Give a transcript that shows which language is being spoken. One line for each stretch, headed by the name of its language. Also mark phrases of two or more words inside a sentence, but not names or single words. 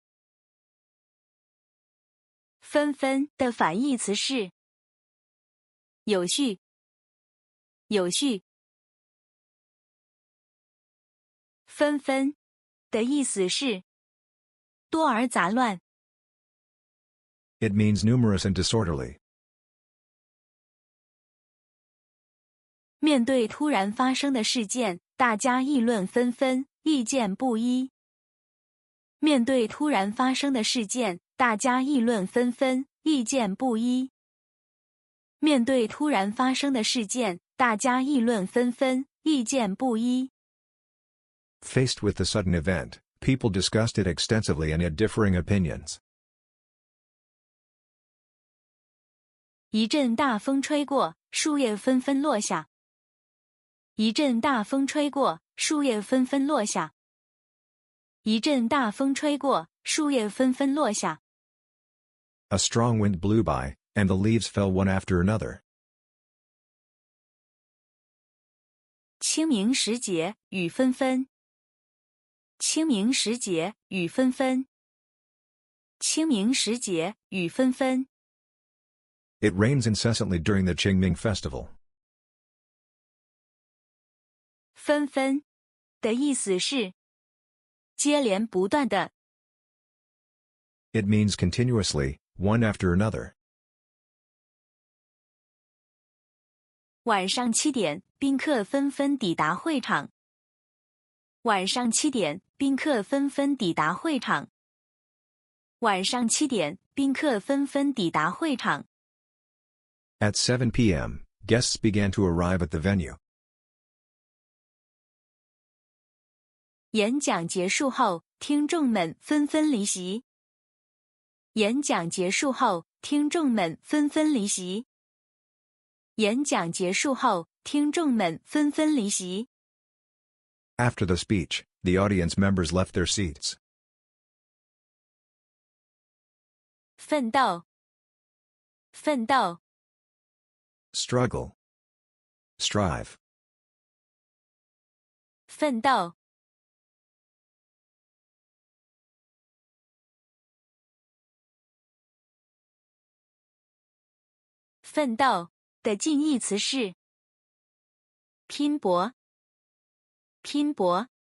Chinese: 紛紛的反義詞是有序，有序。紛紛的意思是多而雜亂。
English: It means numerous and disorderly.
Chinese: 面對突然發生的事件，大家議論紛紛，意見不一。面對突然發生的事件，大家議論紛紛，意見不一。面對突然發生的事件，大家議論紛紛，意見不一。
English: Faced with the sudden event, people discussed it extensively and had differing opinions.
Chinese: 一陣大風吹過，樹葉紛紛落下。一陣大風吹過，樹葉紛紛落下。一陣大風吹過，樹葉紛紛落下。
English: A strong wind blew by, and the leaves fell one after another.
Chinese: 清明時節雨紛紛。清明時節雨紛紛。清明時節雨紛紛。
English: It rains incessantly during the Qingming festival.
Chinese: 紛紛的意思是接連不斷的。
English: It means continuously, one after another.
Chinese: 晚上7點，賓客紛紛抵達會場。晚上7點，賓客紛紛抵達會場。晚上7點，賓客紛紛抵達會場。
English: At 7 p.m., guests began to arrive at the venue.
Chinese: 演講結束後，聽眾們紛紛離席。演講結束後，聽眾們紛紛離席。演講結束後，聽眾們紛紛離席。
English: After the speech, the audience members left their seats.
Chinese: 奮鬥，奮鬥。
English: Struggle. Strive.
Chinese: 奮鬥。奮鬥的近義詞是拼搏，拼搏。